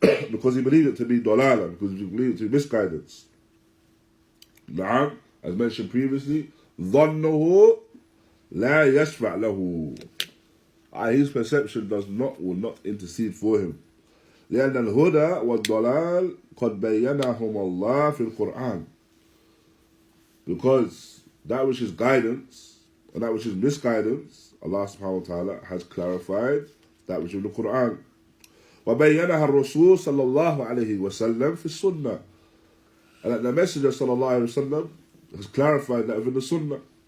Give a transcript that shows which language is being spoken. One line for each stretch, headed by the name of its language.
English: Because he believes it to be dalala, because he believes it to be misguidance. Na'am, as mentioned previously,
Arabic: ظَنُّهُ لَا يَشْفَعْ لَهُ.
English: His perception will not intercede for him.
Arabic: لأن الهدى والضلال قد بينهم الله في القرآن.
English: Because that which is guidance and that which is misguidance, Allah subhanahu wa ta'ala has clarified that which is in the Quran.
Arabic: وبينها الرسول صلى الله عليه وسلم في السنة.
English: And that the Messenger صلى الله عليه وسلم has clarified that within the Sunnah.